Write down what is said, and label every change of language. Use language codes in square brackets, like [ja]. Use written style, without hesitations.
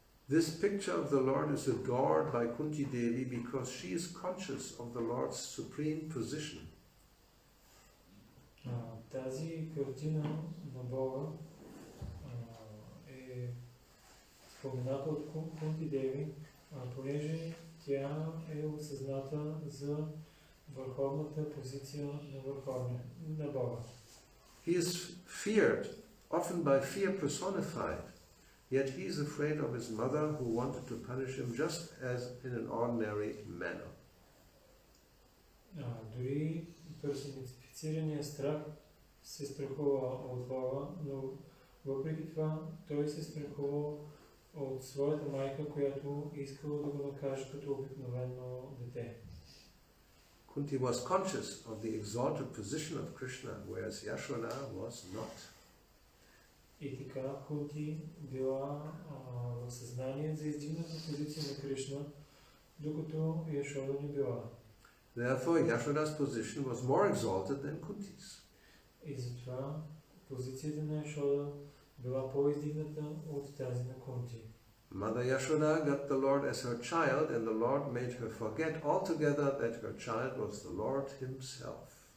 [en] This picture of the Lord is adored by Kunti Devi because she is conscious of the Lord's supreme position. [bg] Тази картина на Бога е спомената от Кунти Деви, понеже тя е осъзната за върховната позиция на Бога. [en] He is feared, often by fear personified, yet he is afraid of his mother who wanted to punish him just as in an ordinary manner. [bg] Дори персонифицираният страх се страхува от Бога, но въпреки това той се страхува от своята майка, която искала да го накаже като обикновено дете. [en] Kunti was conscious of the exalted position of Krishna, whereas Yashoda was not. [bg] И така Кунти била в съзнание за издигната позиция на Кришна, докато Яшода не била. [en] Therefore, Yashoda's position was more exalted than Kunti's. [bg] И затова позицията на Яшода била по-издигната от тази на Кунти. [en] Mother Yashoda got the Lord as her child, and the Lord made her forget altogether that her child was the Lord himself.